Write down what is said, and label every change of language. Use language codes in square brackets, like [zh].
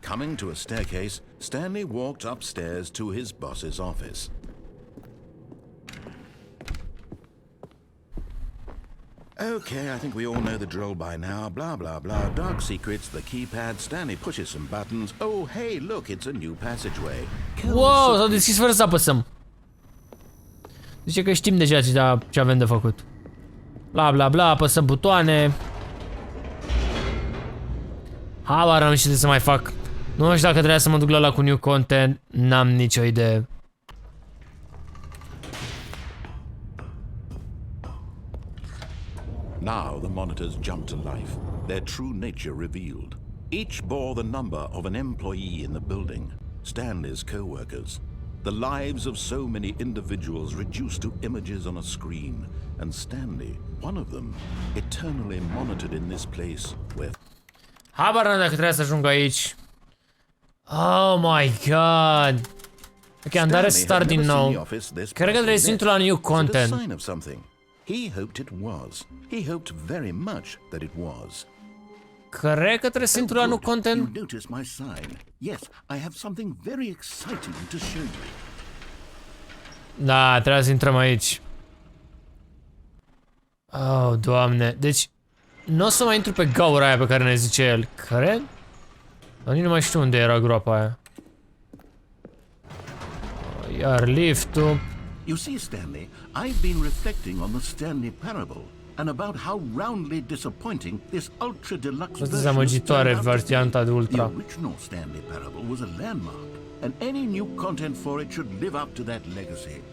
[en] Coming to a staircase, Stanley walked upstairs to his boss's office. Okay, I think we all know the drill by now. Blah, blah, blah. Dark secrets, the keypad. Stanley pushes some buttons. Oh, hey, look, it's a new passageway. [ro] Wow, s-au deschis fără să apăsăm. Zice că știm deja ce avem de făcut. Bla, bla, bla, apăsăm butoane. Habar am și de să mai fac. Nu știu dacă trebuia să mă duc la ăla cu new content. N-am nicio idee. [en] Now the monitors jumped to life, their true nature revealed. Each bore the number of an employee in the building, Stanley's co-workers. The lives of so many individuals reduced to images on a screen, and Stanley, one of them, eternally monitored in this place where... [ro] Habar n-am dacă trebuie să ajung aici. [en] Oh my god. [ro] Ok, am dat restart din nou. Cred că trebuie să intru la new content. [en] He hoped it was. He hoped very much that it was. [ro] Cred că trebuie să intru la new content. [en] You noticed my sign. Yes, I have something very exciting to show you. [ro] Da, trebuie să intrăm aici. Oh, Doamne. Deci, nu o să mai intru pe gaura aia pe care ne zice el, cred? Dar nici nu mai știu unde era groapa aia. Iar liftul. [en] You see, Stanley, I've been reflecting on the Stanley parable and about how roundly disappointing this ultra deluxe version [ro] dezamăgitoare varianta de ultra. [en] The original Stanley parable was a landmark, and any new content for it should live up to that legacy.